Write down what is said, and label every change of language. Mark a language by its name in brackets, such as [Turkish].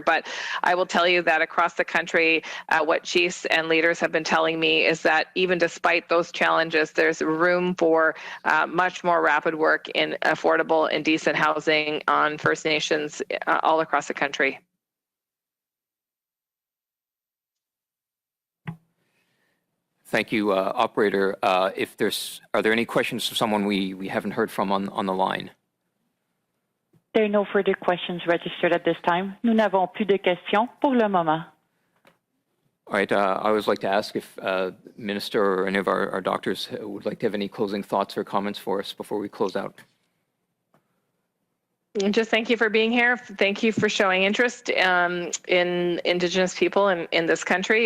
[English] But I will tell you that across the country, what chiefs and leaders have been telling me is that even despite those challenges, there's room for much more rapid work in affordable and decent housing on First Nations all across the country. Thank you, operator. Are there any questions of someone we haven't heard from on the line? There are no further questions registered at this time. [French] Nous n'avons plus de questions pour le moment. [English] All right. I always like to ask if Minister or any of our doctors would like to have any closing thoughts or comments for us before we close out. Just thank you for being here. Thank you for showing interest in Indigenous people in this country.